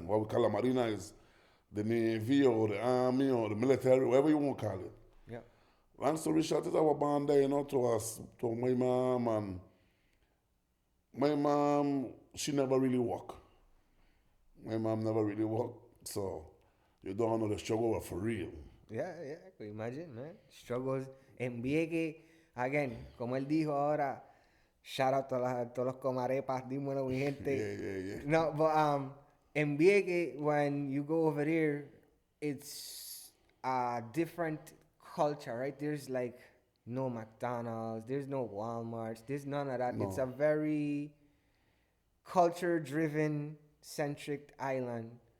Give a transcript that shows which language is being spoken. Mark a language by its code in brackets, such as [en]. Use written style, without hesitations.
[en] What we call La Marina is the Navy or the Army or the military, whatever you want to call it. Yeah. Long story short, I was born there, you know, to my mom, and my mom, she never really worked. My mom never really worked, so you don't know the struggle was for real. Yeah, I can imagine, man. Struggles [es] en Vieques, [en] again, [es] como él dijo ahora, [en] shout out to [es] todos los comarepas, dímelo, mi gente. [en] Yeah. No, but in Vieques, when you go over there, it's a different culture, right? There's like no McDonald's, there's no Walmarts, there's none of that. No. It's a very culture-driven, centric island.